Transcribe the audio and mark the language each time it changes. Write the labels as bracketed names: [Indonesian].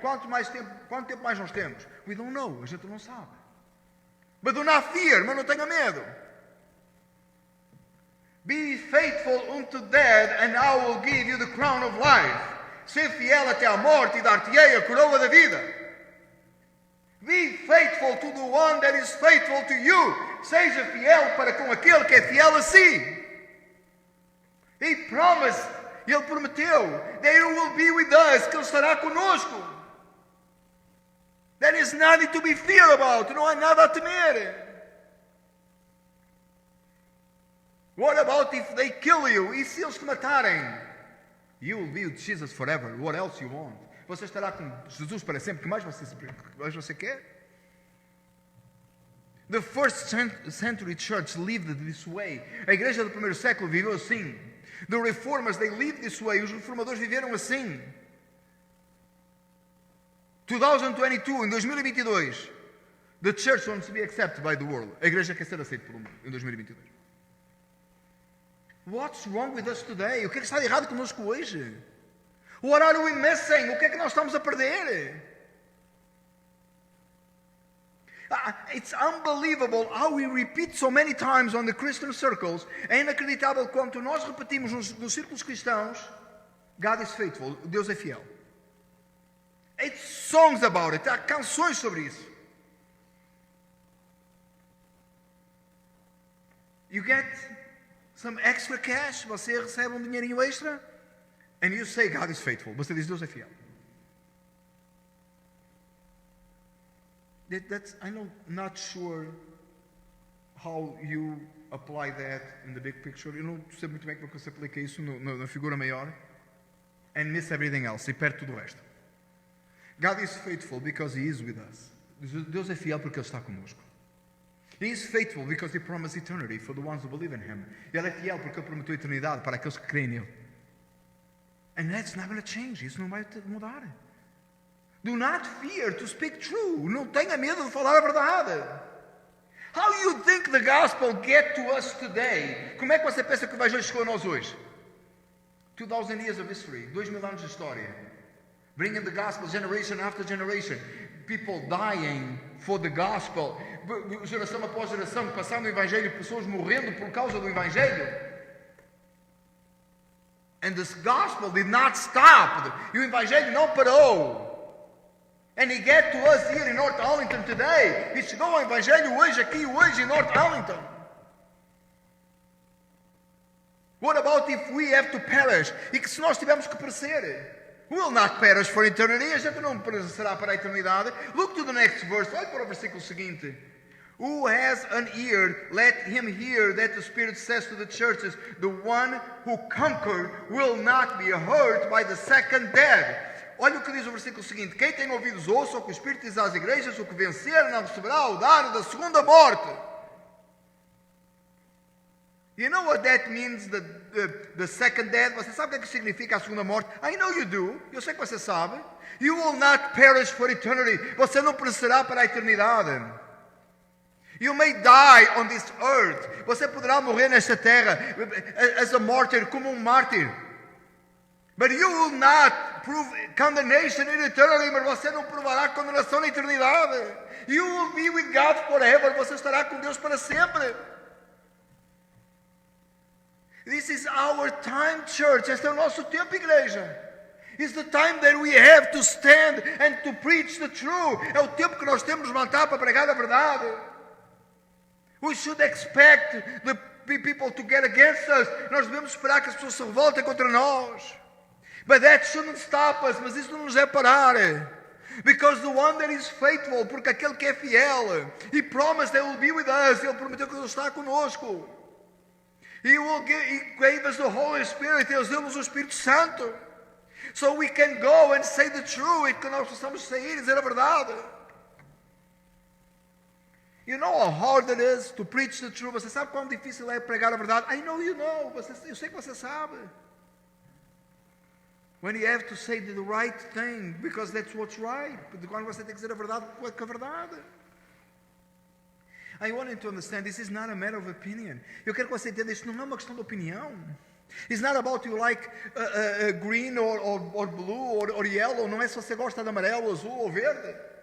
[Portuguese] Quanto tempo mais nós temos? [English] We don't know. [Portuguese] A gente não sabe. [English] But do not fear, [Portuguese] mas não tenha medo. [English] Be faithful unto death, and I will give you the crown of life. [Portuguese] Ser fiel até a morte e dar-te-ei a coroa da vida. [English] Be faithful to the one that is faithful to you. [Portuguese] Seja fiel para com aquele que é fiel a si. [English] He promised, [Portuguese] ele prometeu, [English] that he will be with us, [Portuguese] que ele estará conosco. [English] There is nothing to be feared about. [Portuguese] Não há nada a temer. [English] What about if they kill you? [Portuguese] E se eles te matarem? [English] You will be with Jesus forever. What else you want? [Portuguese] Você estará com Jesus para sempre. O que mais você quer? [English] The first century church lived this way. [Portuguese] A igreja do primeiro século viveu assim. [English] The reformers, they lived this way. [Portuguese] Os reformadores viveram assim. [English] 2022, [Portuguese] em 2022, [English] the church wants to be accepted by the world. [Portuguese] A igreja quer ser aceita pelo mundo em 2022. [English] What's wrong with us today? [Portuguese] O que é que está de errado conosco hoje? [English] What are we missing? [Portuguese] O que é que nós estamos a perder? [English] It's unbelievable how we repeat so many times on the Christian circles. [Portuguese] É inacreditável quanto nós repetimos nos círculos cristãos. [English] God is faithful. [Portuguese] Deus é fiel. [English] It's songs about it. [Portuguese] Há canções sobre isso. [English] You get some extra cash. [Portuguese] Você recebe um dinheirinho extra. [English] And you say God is faithful. [Portuguese] Você diz Deus é fiel. [English] I'm not sure how you apply that in the big picture. Eu não sei muito bem como você aplica isso na figura maior. And miss everything else. [Portuguese] E perde tudo o resto. [English] God is faithful because He is with us. [Portuguese] Deus é fiel porque Ele está conosco. [English] He is faithful because He promised eternity for the ones who believe in Him. [Portuguese] Ele é fiel porque Ele prometeu eternidade para aqueles que creem nele. [English] And that's not going to change. [Portuguese] Isso não vai mudar. [English] Do not fear to speak true. [Portuguese] Não tenha medo de falar a verdade. [English] How do you think the gospel get to us today? [Portuguese] Como é que você pensa que o evangelho chegou a nós hoje? [English] 2000 years of history. [Portuguese] 2000 anos de história. [English] Bringing the gospel generation after generation. People dying for the gospel. [Portuguese] Geração após geração, passando o evangelho, pessoas morrendo por causa do evangelho. [English] And this gospel did not stop. [Portuguese] E o evangelho não parou. [English] And he get to us here in North Arlington today. [Portuguese] E chegou ao evangelho hoje, aqui hoje em North Arlington. [English] What about if we have to perish? [Portuguese] E que se nós tivermos que perecer? [English] We will not perish for eternity. [Portuguese] A gente não perecerá para a eternidade. [English] Look to the next verse. [Portuguese] Olhe para o versículo seguinte. [English] Who has an ear, let him hear that the Spirit says to the churches, the one who conquered will not be hurt by the second death. [Portuguese] Olha o que diz o versículo seguinte. Quem tem ouvidos ouça o que o Espírito diz às igrejas, o que vencer não receberá o dano da segunda morte. [English] You know what that means, the second death? [Portuguese] Você sabe o que significa a segunda morte? [English] I know you do. [Portuguese] Eu sei que você sabe. [English] You will not perish for eternity. [Portuguese] Você não perecerá para a eternidade. [English] You may die on this earth. [Portuguese] Você poderá morrer nesta terra [English] as a martyr, [Portuguese] como mártir. [English] But you will not prove condemnation in eternity. [Portuguese] Mas você não provará condenação na eternidade. [English] You will be with God forever. [Portuguese] Você estará com Deus para sempre. [English] This is our time, church. [Portuguese] Este é o nosso tempo, igreja. [English] It's the time that we have to stand and to preach the truth. [Portuguese] É o tempo que nós temos de levantar para pregar a verdade. [English] We should expect the people to get against us. [Portuguese] Nós devemos esperar que as pessoas se revoltem contra nós. [English] But that shouldn't stop us. [Portuguese] Mas isso não nos deve parar. [English] Because the one that is faithful, [Portuguese] porque aquele que é fiel, [English] he promised that he will be with us. [Portuguese] Ele prometeu que ele está conosco. [English] He gave us the Holy Spirit. [Portuguese] Ele deu-nos o Espírito Santo. [English] So we can go and say the truth. [Portuguese] E que nós possamos sair e dizer a verdade. [English] You know how hard it is to preach the truth. [Portuguese] Você sabe quão difícil é pregar a verdade? [English] I know you know. [Portuguese] Eu sei que você sabe. [English] When you have to say the right thing, because that's what's right. [Portuguese] Quando você tem que dizer a verdade, com a verdade. [English] I want you to understand, this is not a matter of opinion. [Portuguese] Eu quero que você entenda, isso não é uma questão de opinião. [English] It's not about you like green or blue or yellow. [Portuguese] Não é se você gosta de amarelo, azul ou verde.